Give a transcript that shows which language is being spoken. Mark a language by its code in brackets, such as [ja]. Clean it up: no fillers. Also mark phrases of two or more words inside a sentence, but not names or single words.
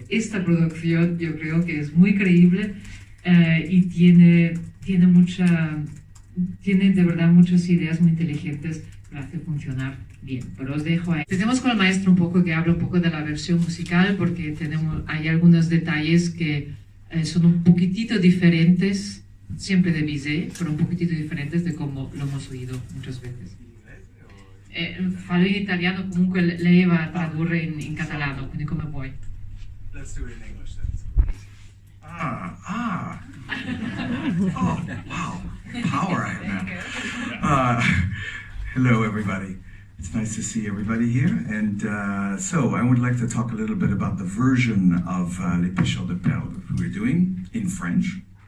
[es] Esta producción yo creo que es muy creíble y tiene de verdad muchas ideas muy inteligentes que lo hace funcionar bien, pero os dejo ahí. Tenemos con el maestro un poco que habla un poco de la versión musical porque hay algunos detalles que son un poquitito diferentes, siempre de Bizet, pero un poquitito diferentes de como lo hemos oído muchas veces. [it] Fallo in italiano, comunque lei va a tradurre in catalano, quindi come vuoi. [en] Let's do it in English then. Oh, wow. Power I have now. Hello, everybody. It's nice to see everybody here. And so I would like to talk a little bit about the version of Les Pêcheurs de Perles we're doing in French.